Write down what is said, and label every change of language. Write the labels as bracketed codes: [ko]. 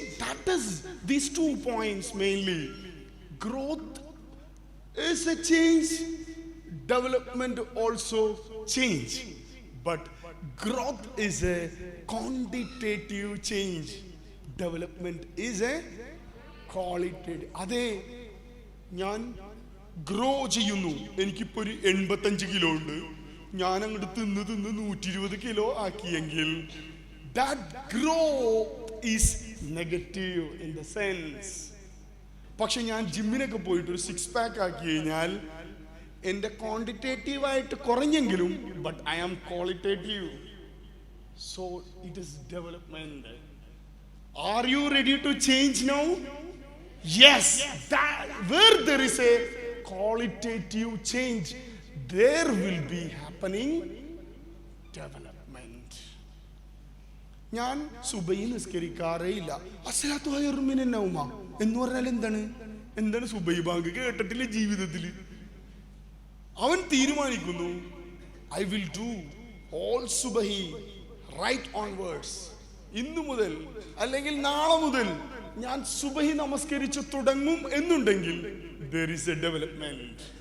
[en] That is these 2 points mainly. Growth is a change, development also change, but growth is a quantitative change, development is a qualitative. [ml] അതെ, ഞാൻ grow ചെയ്യുന്നു. എനിക്കിപ്പോ ഒരു 85 kilo ഉണ്ട്. ഞാൻ അങ്ങോട്ട് തിന്ന് 120 kilo ആക്കിയെങ്കിൽ [en] that growth is negative in the sense. [ml] പക്ഷെ ഞാൻ ജിമ്മിനൊക്കെ പോയിട്ട് ഒരു 6 pack ആക്കി കഴിഞ്ഞാൽ എന്റെ ക്വാണ്ടിറ്റേറ്റീവ് ആയിട്ട് കുറഞ്ഞെങ്കിലും [en] But I am qualitative. So it is development. Are you ready to change now? Yes. That, where there is a qualitative change, there will be happening development. [ml] ഞാൻ സുബൈ നിസ്കരിക്കാറേ ഇല്ല. [ar] അസ്സലാത്തു ഖൈറും മിനൻ നൗമ [ml] എന്ന് പറഞ്ഞാൽ എന്താണ് സുബൈ ബാങ്ക് കേട്ടിട്ടില്ല ജീവിതത്തിൽ. അവൻ തീരുമാനിക്കുന്നു, [en] I will do all സുബഹി right onwards. [ml] ഇന്നു മുതൽ അല്ലെങ്കിൽ നാളെ മുതൽ ഞാൻ സുബഹി നമസ്കരിച്ച് തുടങ്ങും എന്നുണ്ടെങ്കിൽ [en] there is a development.